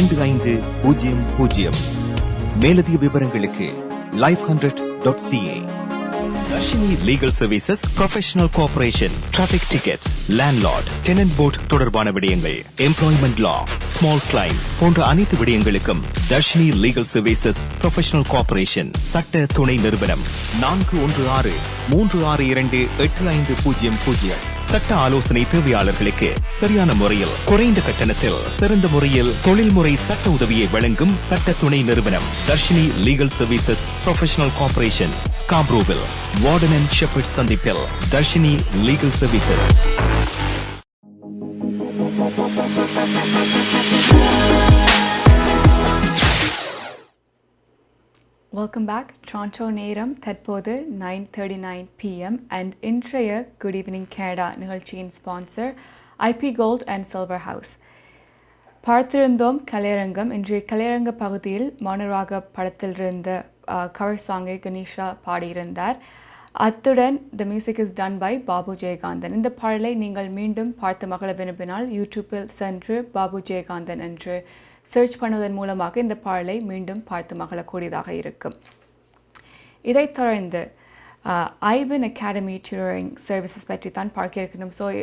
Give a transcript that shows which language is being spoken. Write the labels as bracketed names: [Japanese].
[Tamil] 321-2500. மேலதிக விவரங்களுக்கு life100.ca. Darshini Legal Services, Professional Cooperation, Traffic Tickets, Landlord, Tenant Board தொடர்பான விடயங்கள், Employment Law, Small Claims போன்ற அனைத்து விடயங்களுக்கும் Darshini Legal Services, Professional Cooperation சட்ட துணை நிறுவனம் 4163628500. சட்ட ஆலோசனை தேவையாளர்களுக்கு சரியான முறையில் குறைந்த கட்டணத்தில் சிறந்த முறையில் தொழில்முறை சட்ட உதவியை வழங்கும் சட்ட துணை நிறுவனம் Dharshini legal services professional corporation, ஸ்காப்ரோவில், warden and shepherd சந்திப்பில். Dharshini legal services. [English] Welcome back. [Tamil] Toronto நேரம் தற்போது 9:39 p.m. and இன்றைய Good Evening Canada நிகழ்ச்சியின் sponsor IP Gold and Silver House. பார்த்திருந்தோம் கலையரங்கம். இன்றைய கலையரங்க பகுதியில் மௌனராக படத்தில் இருந்த கவர் சாங்கை கணேஷா பாடியிருந்தார். அத்துடன் [English] the music is done by [Tamil] Babu Jayakanthan. இந்த பாடலை நீங்கள் மீண்டும் பார்த்து மகள விரும்பினால் யூடியூப்பில் சென்று பாபு ஜெயகாந்தன் என்று சர்ச் பண்ணுவதன் மூலமாக இந்த பாடலை மீண்டும் பார்த்து மகளக்கூடியதாக இருக்கும். இதைத் தொடர்ந்து ஐவன் அகாடமி டியூரிங் சர்வீசஸ் பற்றி தான் பார்க்க இருக்கணும்.